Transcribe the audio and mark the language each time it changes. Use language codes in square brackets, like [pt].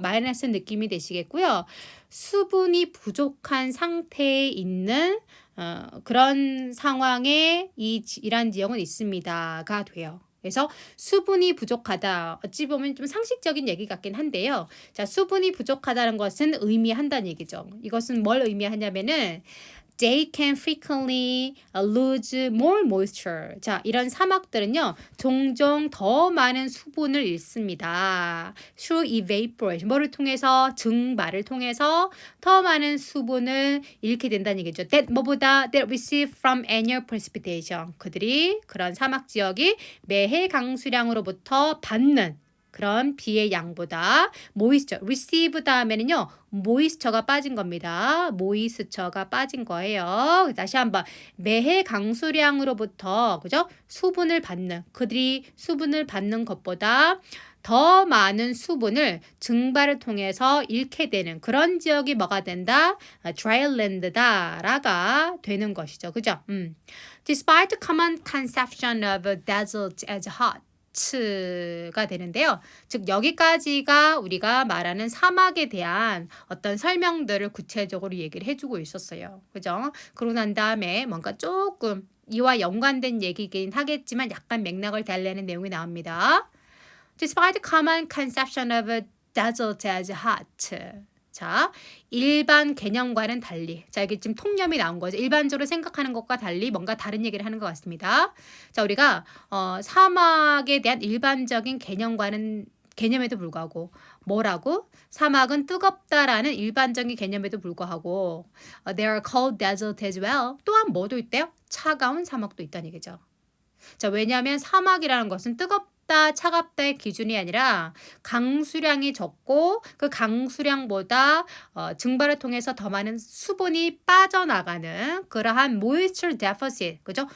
[ko] 마이너스 느낌이 되시겠고요. 수분이 부족한 상태에 있는 그런 상황에 이란 지역은 있습니다가 돼요. 그래서 수분이 부족하다. 어찌 보면 좀 상식적인 얘기 같긴 한데요. 자, 수분이 부족하다는 것은 의미한다는 얘기죠. 이것은 뭘 의미하냐면은 [en] they can frequently lose more moisture. [ko] 자, 이런 사막들은요, 종종 더 많은 수분을 잃습니다. [en] through evaporation. [ko] 뭐를 통해서? 증발을 통해서 더 많은 수분을 잃게 된다는 얘기죠. [en] that [ko] 뭐보다 [en] that receive from annual precipitation. [ko] 그들이 그런 사막 지역이 매해 강수량으로부터 받는 그런 비의 양보다 모이스처, receive 다음에는요. 모이스처가 빠진 겁니다. 모이스처가 빠진 거예요. 다시 한번 매해 강수량으로부터 그죠? 수분을 받는 그들이 수분을 받는 것보다 더 많은 수분을 증발을 통해서 잃게 되는 그런 지역이 뭐가 된다? dryland다라가 되는 것이죠. 그죠? [en] Despite the common conception of a desert as hot [ko] 가 되는데요. 즉 여기까지가 우리가 말하는 사막에 대한 어떤 설명들을 구체적으로 얘기를 해주고 있었어요. 그죠? 그러고 난 다음에 뭔가 조금 이와 연관된 얘기긴 하겠지만 약간 맥락을 달래는 내용이 나옵니다. [en] Despite the common conception of a desert as hot. [ko] 자, 일반 개념과는 달리. 자, 여기 지금 통념이 나온 거죠. 일반적으로 생각하는 것과 달리 뭔가 다른 얘기를 하는 것 같습니다. 자, 우리가 사막에 대한 일반적인 개념에도 불구하고 뭐라고? 사막은 뜨겁다라는 일반적인 개념에도 불구하고 [en] they are cold desert as well. [ko] 또한 뭐도 있대요? 차가운 사막도 있다는 얘기죠. 자, 왜냐하면 사막이라는 것은 뜨겁다, 차갑다의 기준이 아니라 강수량이 적고 그 강수량보다 증발을 통해서 더 많은 수분이 빠져나가는 그러한 moisture deficit, 그죠?